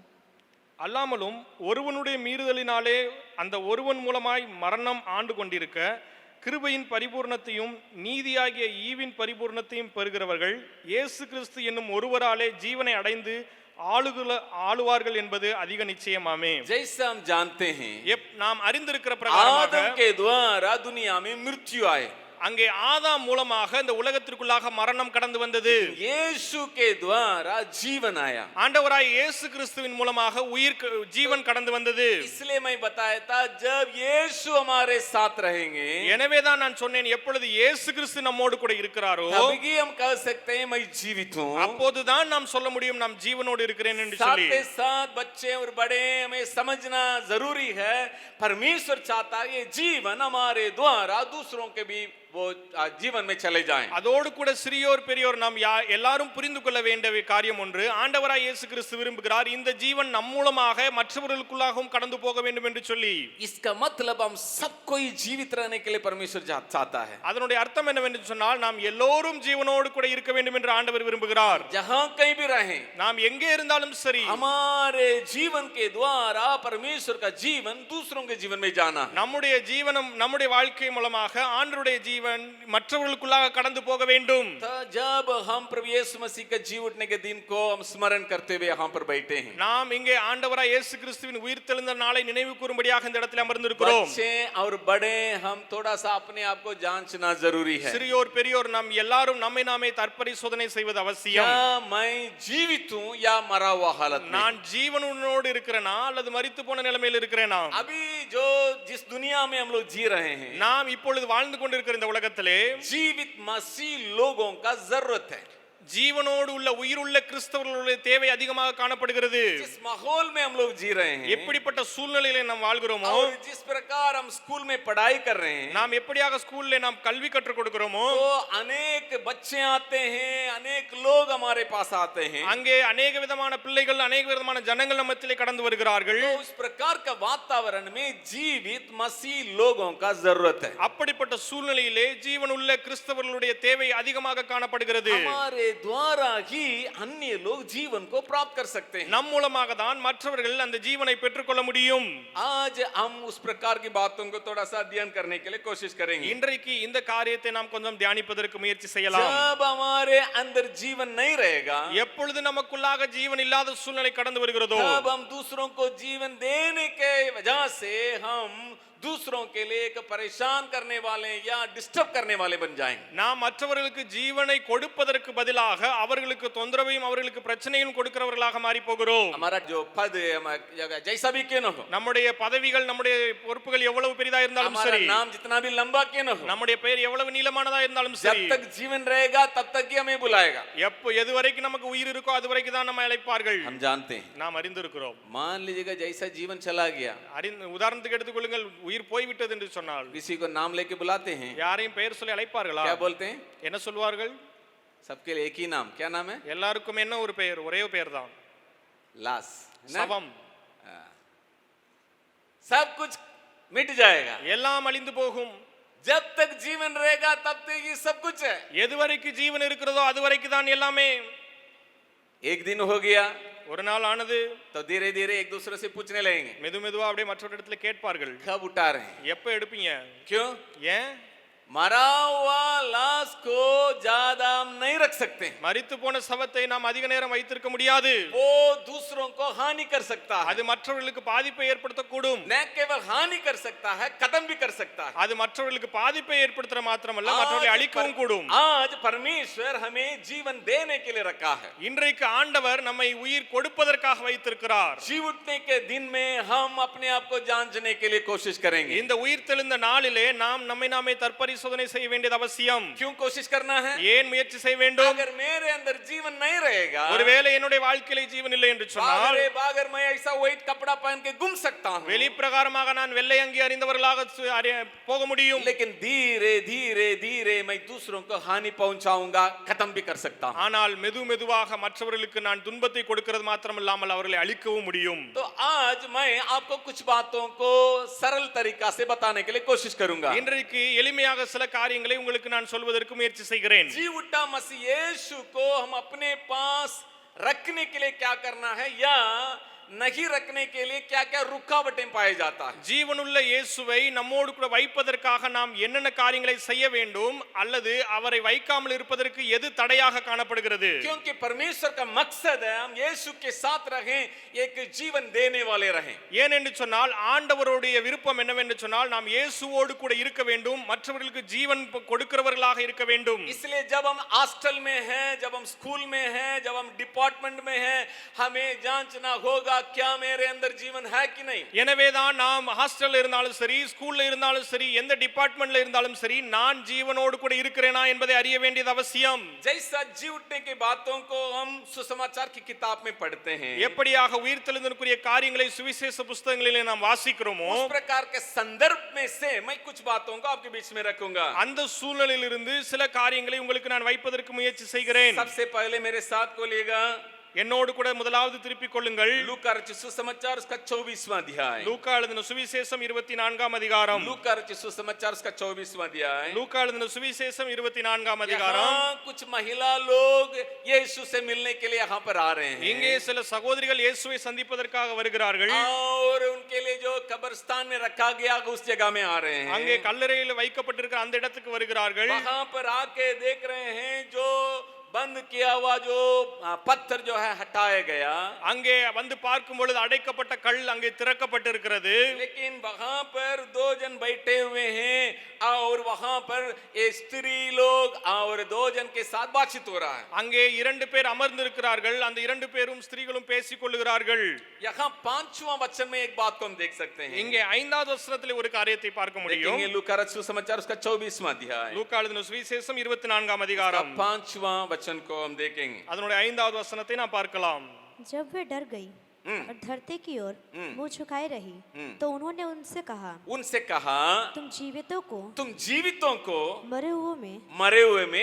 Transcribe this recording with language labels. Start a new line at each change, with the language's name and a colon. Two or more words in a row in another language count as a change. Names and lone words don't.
Tamil: அல்லாமலும் ஒருவனுடைய மீறுதலினாலே அந்த ஒருவன் மூலமாய் மரணம் ஆண்டு கொண்டிருக்க கிருபையின் பரிபூர்ணத்தையும் நீதியாகிய ஈவின் பரிபூர்ணத்தையும் பெறுகிறவர்கள் இயேசு கிறிஸ்து என்னும் ஒருவராலே ஜீவனை அடைந்து ஆளுவார்கள் என்பது அதிக நிச்சயமாமே.
Hindi: जैसा हम जानते हैं
Tamil: நாம் அறிந்திருக்கிற பிரகாரமாக
Hindi: आदम के द्वारा दुनिया में मृत्यु आए,
Tamil: அங்கே ஆதாம் மூலமாக இந்த உலகத்திற்குள்ளாக மரணம் கடந்து வந்தது.
Hindi: यीशु के द्वारा जीवन आया,
Tamil: ஆண்டவராய் இயேசு கிறிஸ்துவின் மூலமாக ஜீவன் கடந்து வந்தது.
Hindi: इसलिए मैं बताया था जब यीशु हमारे साथ रहेंगे,
Tamil: எனவே தான் நான் சொன்னேன், எப்பொழுது இயேசு கிறிஸ்து நம்மோடு கூட இருக்கிறாரோ
Hindi: तभी हम कह सकते हैं मैं जीवित हूँ।
Tamil: அப்போதுதான் நாம் சொல்ல முடியும் நான் ஜீவனோடு இருக்கிறேன் என்று சொல்லி.
Hindi: साथ ही साथ बच्चे और बड़े हमें समझना जरूरी है, परमेश्वर चाहता है ये जीवन हमारे द्वारा दूसरों के भी वो जीवन में चले जाएं।
Tamil: அதோடு கூட சிறியோர் பெரியோர் நாம் எல்லாரும் புரிந்து கொள்ள வேண்டிய காரியம் ஒன்று, ஆண்டவராய் இயேசு கிறிஸ்து விரும்புகிறார் இந்த ஜீவன் நம் மூலமாக மற்றவர்களுக்குள்ளாகவும் கடந்து போக வேண்டும் என்று சொல்லி.
Hindi: इसका मतलब हम सबको ही जीवित रहने के लिए परमेश्वर चाहता है।
Tamil: அதனுடைய அர்த்தம் என்னவென்று சொன்னால் நாம் எல்லோரும் ஜீவனோடு கூட இருக்க வேண்டும் என்று ஆண்டவர் விரும்புகிறார்.
Hindi: जहां कहीं भी रहें,
Tamil: நாம் எங்கே இருந்தாலும் சரி
Hindi: हमारे जीवन के द्वारा परमेश्वर का जीवन दूसरों के जीवन में जाना है।
Tamil: நம்முடைய ஜீவனம் நம்முடைய வாழ்க்கை மூலமாக ஆண்டவருடைய ஜீவன் மற்றவர்களுக்குள்ளாக கடந்து போக வேண்டும்.
Hindi: तो जब हम प्रभु यीशु मसीह के जी उठने के दिन को हम स्मरण करते हुए यहाँ पर बैठे हैं,
Tamil: நாம் இங்கே ஆண்டவராய் இயேசு கிறிஸ்துவின் உயிர்த்தெழுந்த நாளை நினைவு கூறும்படியாக இந்த இடத்தில் அமர்ந்திருக்கிறோம்.
Hindi: बच्चे और बड़े हम थोड़ा सा अपने आप को जांचना जरूरी है।
Tamil: சிறியோர் பெரியோர் நாம் எல்லாரும் நம்மை நாமே தற்பரிசோதனை செய்வது அவசியம்.
Hindi: क्या मैं जीवित हूँ या मरा हुआ हालत में?
Tamil: நான் ஜீவனோடு இருக்கிறேனா அல்லது மரித்து போன நிலைமையில் இருக்கிறேனா?
Hindi: अभी जो जिस दुनिया में हम लोग जी रहे हैं,
Tamil: நாம் இப்பொழுது வாழ்ந்து கொண்டிருக்கிற இந்த உலகத்திலே
Hindi: जीवित मसीह लोगों का जरूरत है।
Tamil: ஜீவனோடு உள்ள உயிருள்ள கிறிஸ்தவர்களுடைய தேவை அதிகமாக காணப்படுகிறது.
Hindi: जिस माहौल में हम लोग जी रहे हैं,
Tamil: எப்படிப்பட்ட சூழ்நிலையிலே நாம் வாழ்கிறோமோ,
Hindi: और जिस प्रकार हम स्कूल में पढ़ाई कर रहे हैं,
Tamil: நாம் எப்படியாக ஸ்கூல்ல நாம் கல்வி கற்றுக் கொடுக்கிறோமோ,
Hindi: तो अनेक बच्चे आते हैं, अनेक लोग हमारे पास आते हैं,
Tamil: அங்கே अनेक விதமான பிள்ளைகள் अनेक விதமான ஜனங்கள் நம்மத்திலே கடந்து வருகிறார்கள்.
Hindi: तो उस प्रकार का वातावरण में जीवित मसीह लोगों का जरूरत है।
Tamil: அப்படிப்பட்ட சூழ்நிலையிலே ஜீவனுள்ள கிறிஸ்தவர்களுடைய தேவை அதிகமாக காணப்படுகிறது.
Hindi: हमारे द्वारा ही अन्य लोग जीवन को प्राप्त कर सकते हैं।
Tamil: நம் மூலமாக தான் மற்றவர்கள் அந்த ஜீவனை பெற்றுக்கொள்ள முடியும்.
Hindi: आज हम उस प्रकार की बातों को थोड़ा सा अध्ययन करने के लिए कोशिश करेंगे।
Tamil: இன்றைக்கு இந்த காரியத்தை நாம் கொஞ்சம் தியானிப்பதற்கு முயற்சி செய்யலாம்.
Hindi: जब हमारे अंदर जीवन नहीं रहेगा,
Tamil: எப்பொழுது நமக்குள்ளாக ஜீவன் இல்லாத சூழ்நிலை கடந்து வருகிறதோ,
Hindi: तब हम दूसरों को जीवन देने के वजह से हम दूसरों के लिए एक परेशान करने वाले या डिस्टर्ब करने वाले बन जाएंगे।
Tamil: நாம் மற்றவர்களுக்கு ஜீவனை கொடுப்பதற்கு பதிலாக அவர்களுக்கு தொந்தரவையும் அவர்களுக்கு பிரச்சனையும் கொடுக்கிறவர்களாக மாறி போகிறோம்.
Hindi: हमारा जो पद है, जैसा भी क्यों न हो,
Tamil: நம்முடைய பதவிகள் நம்முடைய பொறுப்புகள் எவ்வளவு பெரிதா இருந்தாலும்
Hindi: हमारा
Tamil: சரி,
Hindi: नाम जितना भी लंबा क्यों न हो,
Tamil: நம்முடைய பெயர் எவ்வளவு நீளமானதா இருந்தாலும்
Hindi: जब
Tamil: சரி,
Hindi: तक जीवन रहेगा तब तक ही हमें बुलाएगा।
Tamil: எது வரைக்கும் நமக்கு உயிர் இருக்கோ அது வரைக்கும் தான் நம்ம அழைப்பார்கள்.
Hindi: हम जानते हैं।
Tamil: நாம் அறிந்திருக்கிறோம்.
Hindi: मान लीजिएगा जैसा जीवन चला गया,
Tamil: உதாரணத்துக்கு எடுத்துக்கொள்ளுங்கள், உயிர் போய்விட்டது என்று சொன்னால்
Hindi: किसी को नाम लेके बुलाते हैं,
Tamil: யாரையும் பெயர் சொல்லி அழைப்பார்களா?
Hindi: क्या बोलते हैं?
Tamil: என்ன சொல்வார்கள்?
Hindi: सबके लिए एक ही नाम, क्या नाम है?
Tamil: எல்லாருக்கும் என்ன ஒரு பெயர்? ஒரே பெயர் தான்,
Hindi: लाश।
Tamil: சவம்.
Hindi: सब कुछ मिट जाएगा।
Tamil: எல்லாம் அழிந்து போகும்.
Hindi: जब तक जीवन रहेगा तब तक ये सब कुछ है।
Tamil: எது வரைக்கும் ஜீவன் இருக்கிறதோ அது வரைக்கும் தான் எல்லாமே.
Hindi: एक दिन हो गया
Tamil: ஒரு நாள் ஆனது,
Hindi: तो धीरे धीरे एक दूसरे से पूछने लगेंगे,
Tamil: மெதுவா அப்படியே மற்றொரு இடத்துல கேட்பார்கள்,
Hindi: कब उठा रहे हैं?
Tamil: எப்ப எடுப்பீங்க?
Hindi: क्यों?
Tamil: ஏன்?
Hindi: मरा हुआ लाश को ज्यादा हम नहीं रख सकते।
Tamil: மரித்து போன சவத்தை நாம் அதிக நேரம் வைத்திருக்க முடியாது.
Hindi: वो दूसरों को हानि कर सकता है।
Tamil: அது மற்றவர்களுக்கு பாதிப்பை ஏற்படுத்தக்கூடும்.
Hindi: न केवल हानि कर सकता है, खत्म भी कर सकता है।
Tamil: அது மற்றவர்களுக்கு பாதிப்பை ஏற்படுத்துற மாத்திரமல்ல, மற்றவர்களை அழிக்கவும் கூடும்.
Hindi: आज परमेश्वर हमें जीवन देने के लिए रखा है।
Tamil: இன்றைக்கு ஆண்டவர் நம்மை உயிர் கொடுப்பதற்காக வைத்திருக்கிறார்.
Hindi: जी उठने के दिन में हम अपने आप को जांचने के लिए कोशिश करेंगे।
Tamil: இந்த உயிர் தெழுந்த நாளிலே நாம் நம்மை நாமே தற்பரி பரிசோதனை செய்ய வேண்டியது அவசியம்.
Hindi: क्यों कोशिश करना है?
Tamil: ஏன் முயற்சி செய்ய வேண்டும்?
Hindi: अगर मेरे अंदर जीवन नहीं रहेगा,
Tamil: ஒருவேளை என்னுடைய வாழ்க்கையிலே ஜீவன் இல்லை என்று சொன்னால்,
Hindi: बागर मैं ऐसा व्हाइट कपड़ा पहन के घूम सकता हूं,
Tamil: வெளிப்பிரகாரமாக நான் வெள்ளை அங்கி அணிந்தவர்களாக போக முடியும்.
Hindi: लेकिन धीरे धीरे धीरे मैं दूसरों को हानि पहुंचाऊंगा, खत्म भी कर सकता हूं.
Tamil: ஆனால் மெதுவாக மற்றவர்களுக்கு நான் துன்பத்தை கொடுக்கிறது மாத்திரமல்லாமல் அவர்களை அழிக்கவும் முடியும்.
Hindi: तो आज मैं आपको कुछ बातों को सरल तरीका से बताने के लिए कोशिश करूंगा.
Tamil: இன்றைக்கு எளிமையாக சில காரியங்களை உங்களுக்கு நான் சொல்வதற்கு முயற்சி செய்கிறேன்.
Hindi: जी उठा मसीह यीशु को हम अपने पास रखने के लिए क्या करना है, या नहीं रखने के लिए क्या क्या रुकावटें पाए जाता है.
Tamil: ஜீவனுள்ள இயேசுவை நம்மோடு கூட வைப்பதற்காக நாம் என்னென்ன காரியங்களை செய்ய வேண்டும், அல்லது அவரை வைக்காமல் இருப்பதற்கு எது தடையாக காணப்படுகிறது?
Hindi: क्योंकि परमेश्वर का मकसद है हम यीशु के साथ रहें, एक जीवन देने वाले रहें.
Tamil: ஏன் என்று சொன்னால் ஆண்டவருடைய விருப்பம் என்னவென்று சொன்னால் நாம் இயேசுவோடு கூட இருக்க வேண்டும், மற்றவர்களுக்கு ஜீவன் கொடுக்கிறவர்களாக இருக்க வேண்டும்.
Hindi: इसलिए जब हम हॉस्टल में हैं, जब हम स्कूल में हैं, जब हम डिपार्टमेंट में हैं, हमें जांचना होगा क्या मेरे अंदर जीवन है कि नहीं.
Tamil: எனவேதான் நாம் ஹாஸ்டல்ல இருந்தாலும் சரி, ஸ்கூல்ல இருந்தாலும் சரி, எந்த டிபார்ட்மெண்ட்ல இருந்தாலும் சரி, நான் ஜீவனோடு கூட இருக்கிறேனா என்பதை அறிய வேண்டியது அவசியம்.
Hindi: जैसा जी उठने की बातों को हम सुसमाचार की किताब में पढ़ते हैं,
Tamil: எப்படியாக உயிர்த்தெழுதலுக்குரிய காரியங்களை சுவிசேஷ புத்தகங்களிலே நாம் வாசிக்கிறோமோ,
Hindi: उस प्रकार के संदर्भ में से मैं कुछ बातों को आपके बीच में रखूंगा.
Tamil: அந்த சூழ்நிலையிலிருந்து சில காரியங்களை உங்களுக்கு நான் வைப்பதற்கு முயற்சி செய்கிறேன்.
Hindi: सबसे पहले मेरे साथ बोलिएगा,
Tamil: என்னோடு கூட முதலாவது திருப்பிக் கொள்ளுங்கள்.
Hindi: लूका रचित सुसमाचार उसका 24वां अध्याय.
Tamil: லூக்கா எழுதின சுவிசேஷம் 24ஆம் அதிகாரம்.
Hindi: लूका रचित सुसमाचार उसका 24वां अध्याय.
Tamil: லூக்கா எழுதின சுவிசேஷம் 24ஆம் அதிகாரம்.
Hindi: यहाँ कुछ महिला लोग यीशु से मिलने के लिए यहाँ पर आ रहे हैं,
Tamil: இங்கே சில சகோதரிகள் இயேசுவை சந்திப்பதற்காக வருகிறார்கள்.
Hindi: और उनके लिए जो कब्रिस्तान में रखा गया उस जगह में आ रहे हैं.
Tamil: அங்கே கல்லறையில் வைக்கப்பட்டிருக்கிற அந்த இடத்துக்கு வருகிறார்கள்.
Hindi: वहां पर आके देख रहे हैं जो बंद किया हुआ जो पत्थर जो है हटाया गया,
Tamil: அங்கே வந்து பார்க்கும் பொழுது அடைக்கப்பட்ட கல் அங்கே திறக்கப்பட்டிருக்கிறது.
Hindi: लेकिन वहां पर दो जन बैठे हुए हैं और वहां पर ये स्त्री लोग और दो जन के साथ बातचीत हो रहा है.
Tamil: அங்கே இரண்டு பேர் அமர்ந்திருக்கிறார்கள். அந்த இரண்டு பேரும் ஸ்திரீகளும் பேசிக் கொள்ளுகிறார்கள்.
Hindi: यहाँ 5वां वचन में एक बात को हम देख सकते हैं.
Tamil: இங்கே 5வது வசனத்திலே ஒரு காரியத்தை பார்க்க முடியும்.
Hindi: देखेंगे लूका रचित सुसमाचार उसका 24वां अध्याय.
Tamil: லூக்கா எழுதின சுவிசேஷம் 24ஆம் அதிகாரம்.
Hindi: 5वां वचन को हम देखेंगे.
Tamil: அதனுடைய 5வது வசனத்தை நாம் பார்க்கலாம்.
Hindi: जब वे डर गई और धरती की ओर मुंह झुकाए रही, तो उन्होंने उनसे कहा, उनसे कहा, तुम जीवितों को तुम जीवितों को मरे हुए में